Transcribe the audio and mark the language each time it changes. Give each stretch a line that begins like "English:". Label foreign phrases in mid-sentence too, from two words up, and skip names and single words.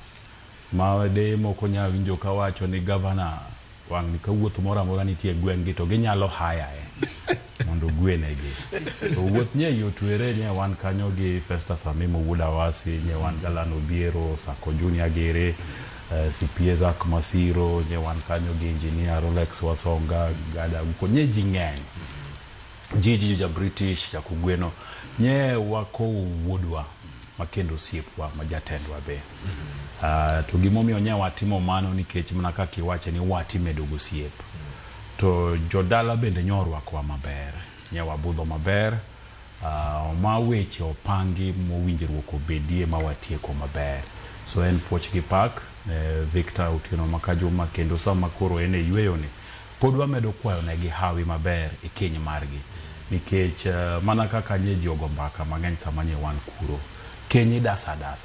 Luo (Kenya and Tanzania): ma de moko nya winjo ka wacho ni gavana wang' ni ka wuoth moro amora nitie gweng'gi to ginyalo hayae mondo gwenegi to wuoth nye yotwere nye wan kanyo gi Festus Amimo Wudawasi nye wan Galano Biero Sako Junior Gere Sipieza Masiro nye wan kanyo gi Engineer Rolex Wasonga Gada uko nye jing'eny Jiji ja British ya kugweno nye wako wuodwa makendo siepwa majatendwa be to gimomiyo nye watimo mano nikech mana kaka iwache ni watime dogo siep to jodala bende nyorwakwa maber nye wabudho maber ma weche opangi mowinjruok obedie ma watieko maber so en puoch gi pak Victor Otieno Makajuma kendo sama koro en e yweyo ni pod wamedo kwayo ne gi hawi maber e keny margi nikech mana kaka nye jogo mbaka mang'eny sama nye wan kuro keny dasa